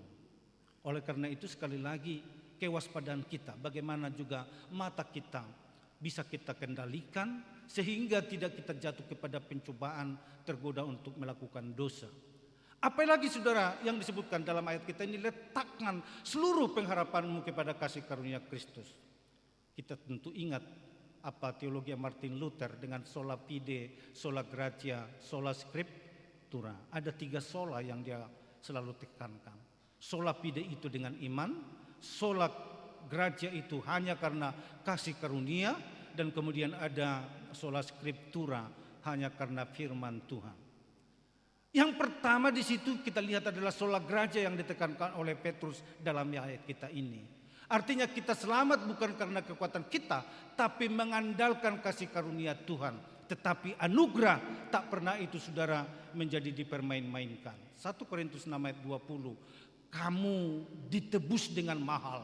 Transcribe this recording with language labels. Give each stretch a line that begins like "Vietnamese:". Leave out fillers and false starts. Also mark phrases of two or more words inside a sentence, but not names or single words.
Indonesian: Oleh karena itu sekali lagi kewaspadaan kita, bagaimana juga mata kita bisa kita kendalikan sehingga tidak kita jatuh kepada pencobaan, tergoda untuk melakukan dosa. Apalagi saudara yang disebutkan dalam ayat kita ini, letakkan seluruh pengharapanmu kepada kasih karunia Kristus. Kita tentu ingat apa teologi Martin Luther dengan
Latin: sola fide, sola gratia, sola scriptura.
Indonesian: Ada 3 sola yang dia selalu tekankan.
Latin: Sola fide
Indonesian: itu dengan iman,
Latin: sola gratia
Indonesian: itu hanya karena kasih karunia, dan kemudian ada
Latin: sola scriptura,
Indonesian: hanya karena firman Tuhan. Yang pertama di situ kita lihat adalah
Latin: sola gratia
Indonesian: yang ditekankan oleh Petrus dalam ayat kita ini. Artinya kita selamat bukan karena kekuatan kita, tapi mengandalkan kasih karunia Tuhan. Tetapi anugerah tak pernah itu saudara menjadi dipermain-mainkan. 1 Korintus 6 ayat 20, kamu ditebus dengan mahal.